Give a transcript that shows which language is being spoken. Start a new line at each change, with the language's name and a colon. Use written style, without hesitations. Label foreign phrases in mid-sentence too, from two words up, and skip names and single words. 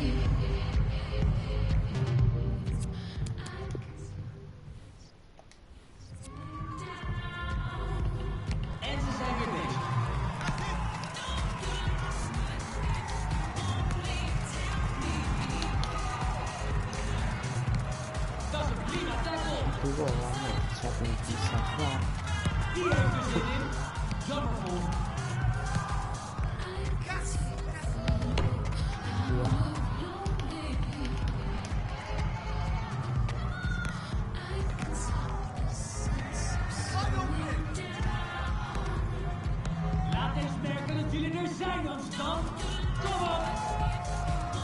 Dutch: En ze zijn weer bezig. Dat is een prima tackle.
Portuguese: Tudo lá, meu. Já tem que safar.
Dutch: Die heeft er zin in. Jammer voor hem. Laat eens merken dat jullie er zijn, Amsterdam.